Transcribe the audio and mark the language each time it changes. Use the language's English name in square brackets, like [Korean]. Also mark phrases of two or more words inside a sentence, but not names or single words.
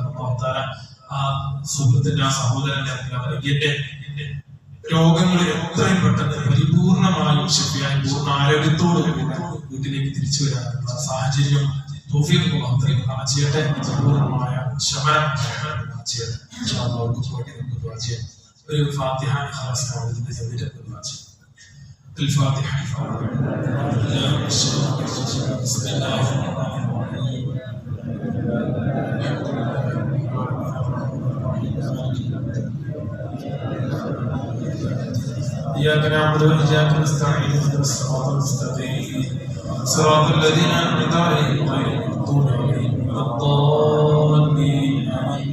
[Malayalam] അല്ലാഹു തആല ആ സുഹൃത്തിന്റെ, ആ സഹോദരന്റെ വൈകിട്ട് രോഗങ്ങൾ എത്രയും പെട്ടെന്ന് പരിപൂർണമായും ശരിയായി പൂർണ്ണ ആരോഗ്യത്തോടു കൂടി വീട്ടിലേക്ക് തിരിച്ചു വരാനുള്ള സാഹചര്യം തൗഫീഖ് അള്ളാഹു ചെയ്യട്ടെ. സമ്പൂർണ്ണമായ ശമനം ചെയ്യട്ടെ. [Arabic] إن شاء الله [Malayalam] അവർക്ക് വേണ്ടി നമുക്ക് ദുആ ചെയ്യാം. ഒരു ഫാത്തിഹ ഇഖ്ലാസ് ഓതിയിട്ട് ചെയ്തിട്ട് ദുആ ചെയ്യാം. [Arabic] الفاتحة. بسم الله الرحمن الرحيم. إياك نعبد وإياك نستعين اهدنا الصراط المستقيم صراط الذين أنعمت عليهم غير المغضوب عليهم ولا الضالين آمين.